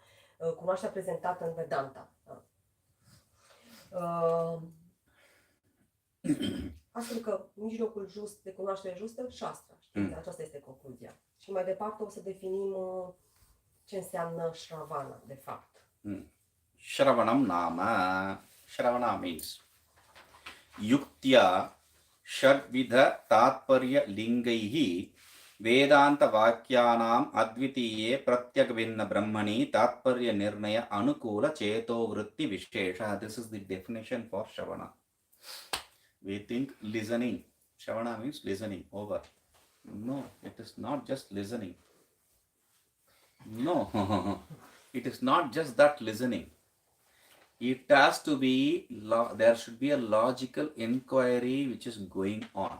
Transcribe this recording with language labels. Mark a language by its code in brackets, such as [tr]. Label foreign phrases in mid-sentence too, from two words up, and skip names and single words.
[ro] Cunoașterea prezentată în Vedanta. Da? Astfel că mijlocul just de cunoaștere justă, Shastra. Știți? Aceasta este concluzia. Și mai departe o să definim ce înseamnă Shravana, de fapt. [sa] Shravanam nama. Shravana means yuktya shadvidha tatparya lingaihi vedanta vakyanam advitiye pratyagvinna brahmani tatparya nirnaya anukula cheto vritti vishesha. [en] This is the definition for Shravana. We think listening. Shravana means listening, over. No, it is not just listening. No, it is not just that listening. It has to be, there should be a logical inquiry which is going on.